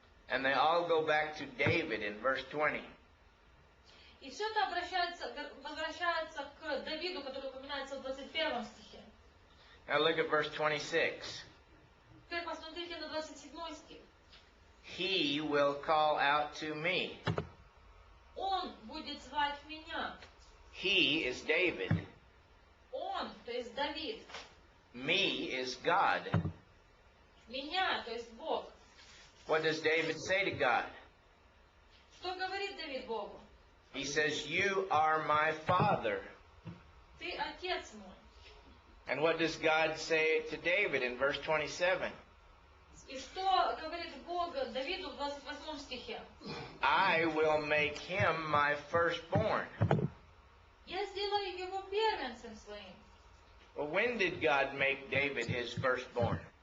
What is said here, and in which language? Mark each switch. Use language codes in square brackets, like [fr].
[en] And they all go back to David in verse 20. [ru] И все это возвращается к Давиду, который упоминается в 21 стихе. [en] Now look at verse 26. [ru] Теперь посмотрите на 27 стих. [en] He will call out to me. [ru] Он будет звать меня. [en] He is David. [ru] Он, то есть Давид. [en] Me is God. [ru] Меня, то есть Бог. [en] What does David say to God? [ru] Что говорит Давид Богу? [en] He says, "You are my father." [ru] Ты отец мой. [en] And what does God say to David in verse 27? [ru] И что говорит Бог Давиду в 28 стихе? [en] I will make him my firstborn. [ru] Я сделаю его первенцем своим. [en] Well, when did God make David his firstborn?